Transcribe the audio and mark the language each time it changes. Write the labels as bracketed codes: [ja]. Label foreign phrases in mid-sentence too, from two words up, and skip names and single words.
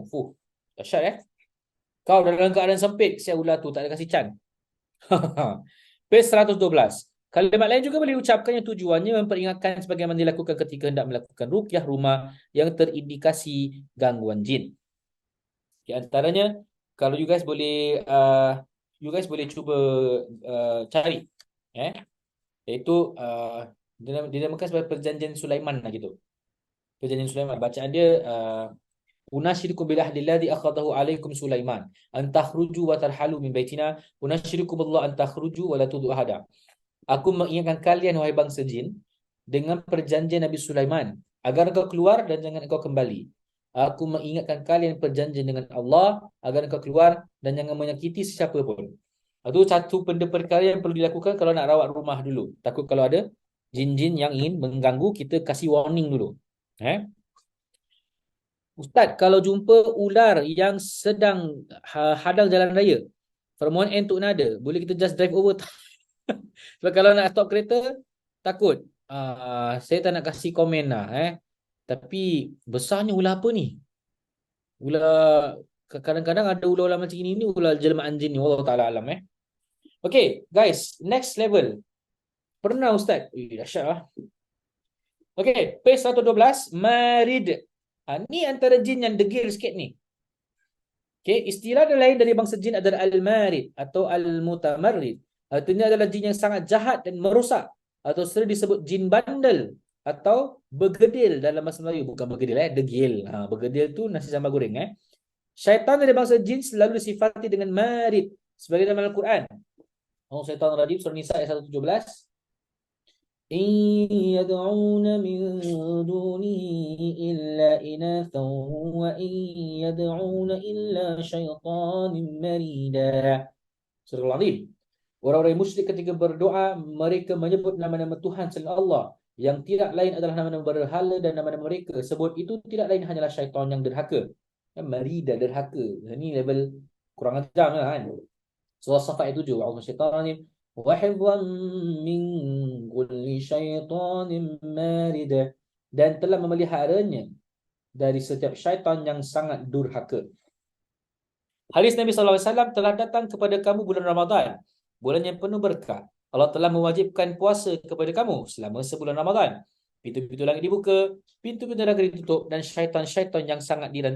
[ms] Dahsyat Kau dalam keadaan sempit, saya ular tu tak ada kasih can. Page 112. Kalimat lain juga boleh diucapkan yang tujuannya memperingatkan sebagaimana dilakukan ketika hendak melakukan ruqyah rumah yang terindikasi gangguan jin. Di antaranya, kalau [en] you guys [ms] boleh cuba cari, iaitu dinamakan sebagai perjanjian Sulaiman lah gitu. Perjanjian Sulaiman, bacaan dia [ar] أناشدكم بالله أخذه عليكم سليمان أن تخرجوا وترحلوا من بيتنا أناشدكم الله أن تخرجوا ولا تؤذوا أحدا. [ms] Aku mengingatkan kalian wahai bangsa jin dengan perjanjian Nabi Sulaiman agar engkau keluar dan jangan engkau kembali. Aku mengingatkan kalian perjanjian dengan Allah agar engkau keluar dan jangan menyakiti sesiapa pun. Itu satu benda perkara yang perlu dilakukan kalau nak rawat rumah dulu. Takut kalau ada jin-jin yang ingin mengganggu, kita kasih warning dulu. Ustaz, kalau jumpa ular yang sedang hadang jalan raya, [en] from one end to another, [ms] boleh kita [en] just drive over? [ms] Sebab kalau nak stop kereta, takut. Saya tak nak kasih komen lah. Tapi besarnya ular apa ni? Ular, kadang-kadang ada ular-ular macam ini, ular jelmaan jin ni. [ar] والله تعالى أعلم. [en] Okay, guys, next level. [ms] Pernah Ustaz? Dahsyat lah. Okay, page 112, Marid. Ni antara jin yang degil sikit ni. Okay, istilah lain dari bangsa jin adalah Al-Marid atau Al-Mutamarrid. Artinya adalah jin yang sangat jahat dan merosak, atau sering disebut jin bandel atau bergedil dalam bahasa Melayu. Bukan bergedil, degil. Bergedil tu nasi sambal goreng. Syaitan dari bangsa jin selalu disifati dengan marid sebagai dalam Al-Quran. Syaitan rajim surah Nisa ayat 117. [ar] إن يدعون من دونه إلا إناثا وإن يدعون إلا شيطان مريدا. [ms] Surah Al-Azim. Orang-orang musyrik ketika berdoa, mereka menyebut nama-nama Tuhan selain Allah yang tidak lain adalah nama-nama berhala, dan nama-nama mereka sebut itu tidak lain hanyalah syaitan yang derhaka. Marida, derhaka. Ini level kurang ajar lah kan. Surah Safat ayat 7. [ar] A'udzubillahi وَحِفْظًا مِنْ كُلِّ شَيْطَانٍ مَارِدٍ, [ms] dan telah memeliharanya dari setiap syaitan yang sangat durhaka. Hadis Nabi SAW, telah datang kepada kamu bulan Ramadan, bulan yang penuh berkah. Allah telah mewajibkan puasa kepada kamu selama sebulan Ramadan. Pintu-pintu langit dibuka, pintu-pintu neraka ditutup, dan syaitan-syaitan yang sangat dirantai.